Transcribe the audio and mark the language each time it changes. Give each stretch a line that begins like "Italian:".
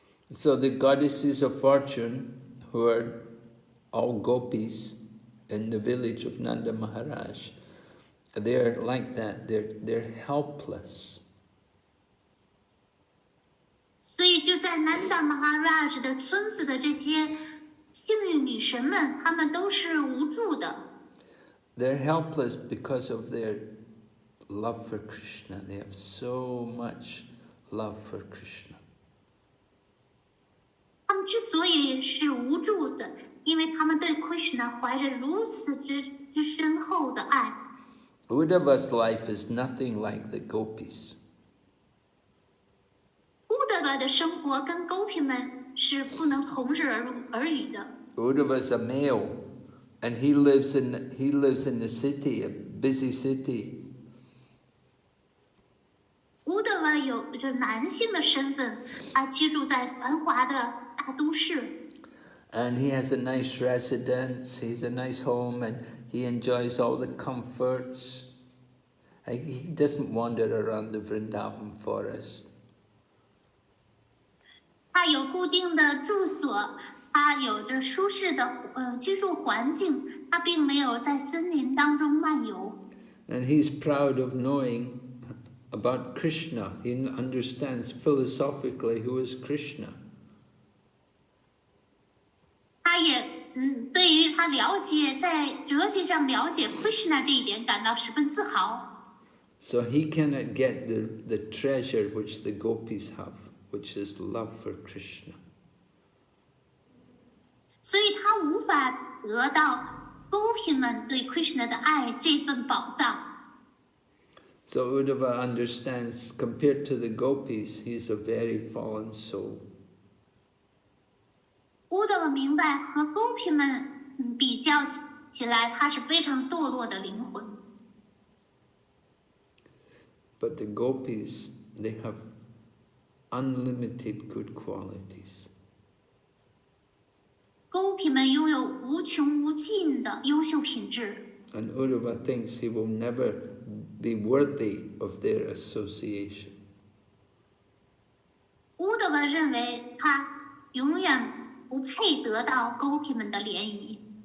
English: So the goddesses of fortune, who are all gopis in the village of Nanda Maharaj, they're like that. They're helpless.
Chinese: 所以就在 Nanda Maharaj 的村子的这些幸运女神们，她们都是无助的。
English: They're helpless because of their love for Krishna. They have so much love for Krishna.
Chinese: 她们之所以是无助的，因为她们对 Krishna 怀着如此之深厚的爱。
English: Uddhava's life is nothing like the Gopis.
Chinese: 乌德勒的生活跟狗皮们是不能同日而语的。
English: Uddhava's a male, and he lives in the city, a busy city.
Chinese: 乌德勒有着男性的身份，他居住在繁华的大都市。
English: And he has a nice residence, he has a nice home, and he enjoys all the comforts. He doesn't wander around the Vrindavan forest.
Chinese: 他有固定的住所，他有着舒适的居住环境，他并没有在森林当中漫游。
English: And he's proud of knowing about Krishna. He understands philosophically who is Krishna.
Chinese: 他也对于他了解在哲学上了解 Krishna 这一点感到十分自豪。
English: So he cannot get the treasure which the Gopis have, which is love for Krishna.
Chinese: 所以他无法得到狗皮们对 Krishna 的爱这份宝藏。
English: So Uddhava understands, compared to the Gopis, he's a very fallen soul.
Chinese: 乌德勒明白，和狗皮们比较起来，他是非常堕落的灵魂。
English: But the Gopis, they have unlimited good qualities.
Chinese: 狗皮们拥有无穷无尽的优秀品质。
English: And Uddhava thinks he will never be worthy of their association.
Chinese: 乌德勒认为他永远不配得到狗皮们的联谊。